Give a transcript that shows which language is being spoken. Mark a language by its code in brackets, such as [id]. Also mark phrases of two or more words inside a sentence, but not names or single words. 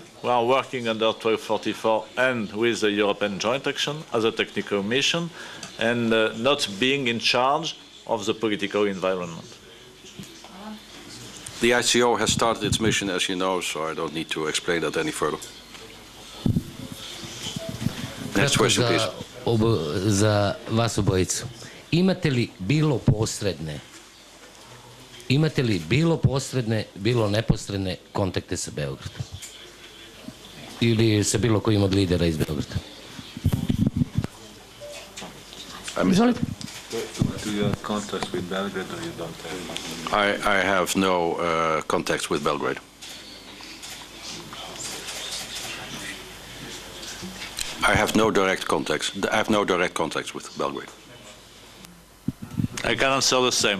[en] We are working under 1244 and with the European Joint Action as a technical mission, and not being in charge of the political environment. the ICO has started its mission, as you know, so I don't need to explain that any further. Next question, please. [sr] Za vas obojicu. Imate li bilo posredne, bilo neposredne kontakte sa Beogradom? Ili sa bilo kojim od lidera iz Beograda? Izvolite. [en] Do you have contacts with Belgrade or you don't have? I have no contacts with Belgrade. I have no direct contacts. I have no direct contacts with Belgrade. I can answer the same.